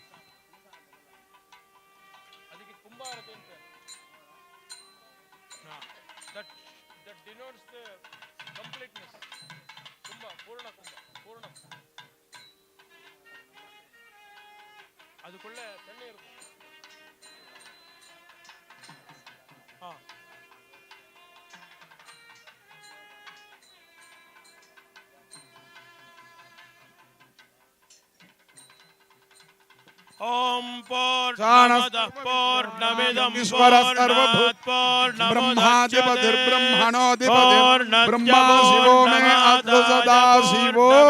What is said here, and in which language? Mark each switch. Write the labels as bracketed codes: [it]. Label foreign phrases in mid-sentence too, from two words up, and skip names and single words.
[en] कुंभारती denotes the completeness. Kumbha, Purna Kumbha, Purna. [kn] ಅದಕ್ಕೊಳ್ಳೆ ತಣ್ಣೆ ಇರುತ್ತೆ. [sa] ಹಾ ओम पूर्णमदः पूर्णमिदं पूर्णात् ब्रह्माधिपतिर्ब्रह्मणोऽधिपतिर् ब्रह्मा शिवो मे अस्तु सदा शिवो